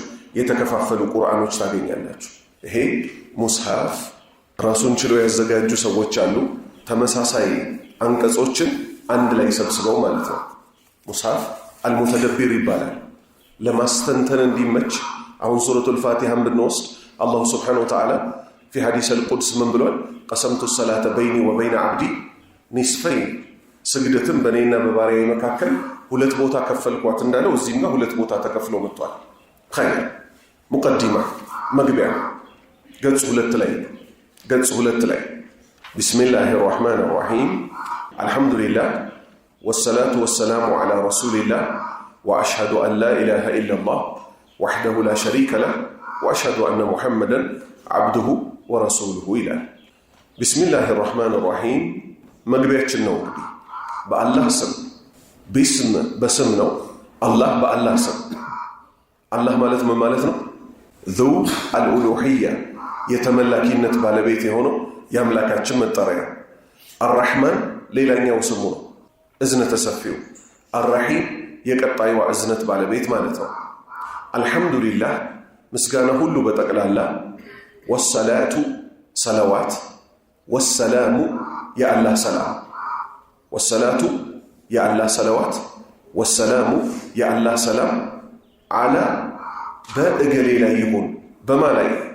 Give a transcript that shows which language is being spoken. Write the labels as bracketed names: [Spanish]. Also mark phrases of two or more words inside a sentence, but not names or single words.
[Amharic] የተከፋፈሉ ቁርአኖች ታገኛላችሁ። ይሄ ሙስሐፍ ራሱን ችሎ ያዘጋጁ ሰዎች አሉ። ተመሳሳይ አንቀጾችን አንድ ላይ ሰብስበው ማለት ነው። [Arabic] مصحف المتدبر [Amharic] ይባላል። ለማስተንተን እንዲመች አሁን ሱረቱል ፋቲሃን ብንወስድ [Arabic] الله سبحانه وتعالى في حديث القدس من [Amharic] ብሏል? [Arabic] قسمت الصلاة بيني وبين عبدي نصفين [Amharic] ስግደትን በእኔና በባሪያዬ መካከል ሁለት ቦታ ከፈልኳት እንዳለው እዚህም ጋር ሁለት ቦታ ተከፍሎ መጥቷል። [Arabic] خير مقدمة [Amharic] መግቢያ ገጽ [Arabic] 2 ላይ ቢስሚላሂ الرحمن الرحيم الحمد لله والصلاة والسلام على رسول الله وأشهد أن لا إله إلا الله وحده لا شريك له وأشهد أن محمدا عبده ورسوله إله بسم الله الرحمن الرحيم [Amharic] መግቢያችን ነው። እንግዲህ በአላህ ስም በስም ነው። አላህ በአላህ ስም። አላህ ማለት ምን ማለት ነው? [Arabic] ذو الألوهية [Amharic] የተመላኪነት ባለቤት የሆነው የአምላካችን መጠሪያ። አርራህማን ሌላኛው ስሙ ነው፣ እዝነተ ሰፊው። አርራሂም የቀጣይዋ እዝነት ባለቤት ማለት ነው። አልሐምዱሊላህ ምስጋና ሁሉ በጠቅላላ። ወሰላቱ ሰለዋት፣ ወሰላሙ የአላህ ሰላም። ወሰላቱ የአላህ ሰለዋት፣ ወሰላሙ የአላህ ሰላም አላ በእገሌ ላይ ይሁን። በማ ላይ?